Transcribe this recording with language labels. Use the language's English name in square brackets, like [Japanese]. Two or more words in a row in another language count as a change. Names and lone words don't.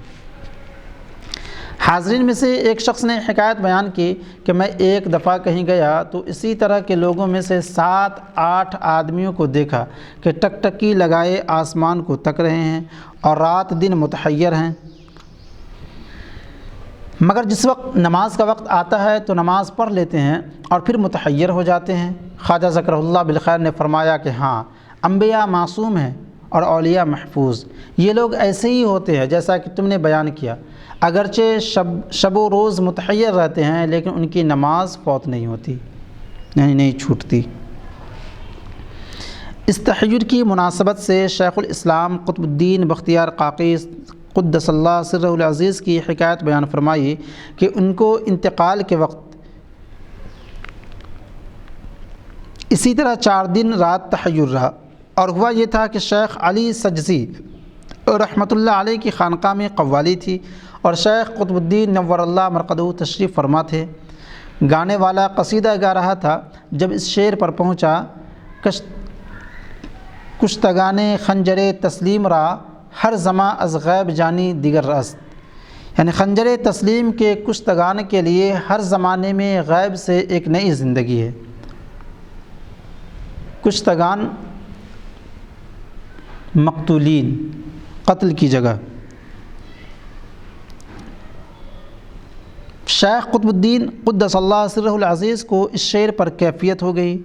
[Urdu] حاضرین میں سے ایک شخص نے حکایت بیان کی کہ میں ایک دفعہ کہیں گیا تو اسی طرح کے لوگوں میں سے 7-8 آدمیوں کو دیکھا کہ ٹکٹکی لگائے آسمان کو تک رہے ہیں اور رات دن متحیر ہیں، مگر جس وقت نماز کا وقت آتا ہے تو نماز پڑھ لیتے ہیں اور پھر متحیر ہو جاتے ہیں۔ خواجہ [Arabic] ذکرہ اللہ بالخیر [Urdu] نے فرمایا کہ ہاں، انبیاء معصوم ہیں اور اولیاء محفوظ، یہ لوگ ایسے ہی ہوتے ہیں جیسا کہ تم نے بیان کیا، اگرچہ شب و روز متحیر رہتے ہیں لیکن ان کی نماز فوت نہیں ہوتی، یعنی نہیں چھوٹتی۔ اس تحیر کی مناسبت سے شیخ الاسلام قطب الدین بختیار قاقی [Arabic] قدس اللہ سرہ العزیز [Urdu] کی حکایت بیان فرمائی کہ ان کو انتقال کے وقت اسی طرح 4 دن رات تحیر رہا، اور ہوا یہ تھا کہ شیخ علی سجزی [Arabic] رحمۃ اللہ علیہ [Urdu] کی خانقاہ میں قوالی تھی اور شیخ قطب الدین [Arabic] نور اللہ مرقدہ [Urdu] تشریف فرما تھے۔ گانے والا قصیدہ گا رہا تھا، جب اس شعر پر پہنچا، [Persian] کشتگان خنجر تسلیم را ہر زماں از غیب جانی دیگر است، [Urdu] یعنی خنجر تسلیم کے کشتگان کے لیے ہر زمانے میں غیب سے ایک نئی زندگی ہے۔ کشتگان مقتولین، قتل کی جگہ۔ شیخ قطب الدین [Arabic] قدس اللہ سرہ العزیز [Urdu] کو اس شعر پر کیفیت ہو گئی۔